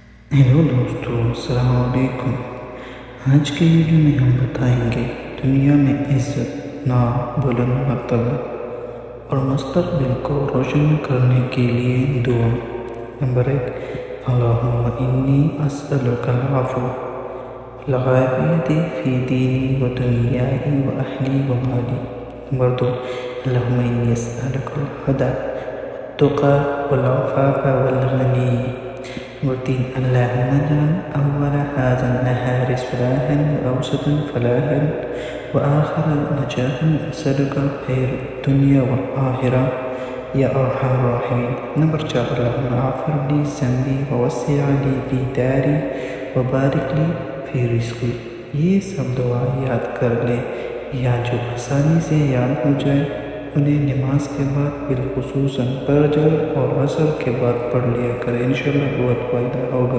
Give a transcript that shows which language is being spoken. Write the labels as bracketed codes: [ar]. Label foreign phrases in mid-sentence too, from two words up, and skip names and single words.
[ur] ہیلو دوستو، السلام علیکم۔ آج کی ویڈیو میں ہم بتائیں گے دنیا میں عزت، نام، بلند مرتبہ اور مستقبل کو روشن کرنے کے لیے دعا۔ [ar] نمبر 1، اللہم انی اسألک العفو والعافیت فی دینی و دنیای و اہلی و مالی۔ نمبر 2، اللہم انی اسألک الہدی والتقی والعفاف والغنی۔ نمبر 3، اللہم اجعل اول هذا النہار صلاحا واوسطا فلاحا وآخر نجاحا، اسألک خیر الدنیا والآخرہ یا ارحم الراحمین۔ نمبر 4، اللہم اغفر لی ذنبی ووسع لی فی داری وبارک لی فی رزقی۔ [ur] یہ سب دعا یاد کر لیں یا جو آسانی سے یاد ہو جائے انہیں نماز کے بعد بالخصوصاً فجر اور عصر کے بعد پڑھ لیا کریں، انشاءاللہ بہت فائدہ ہوگا۔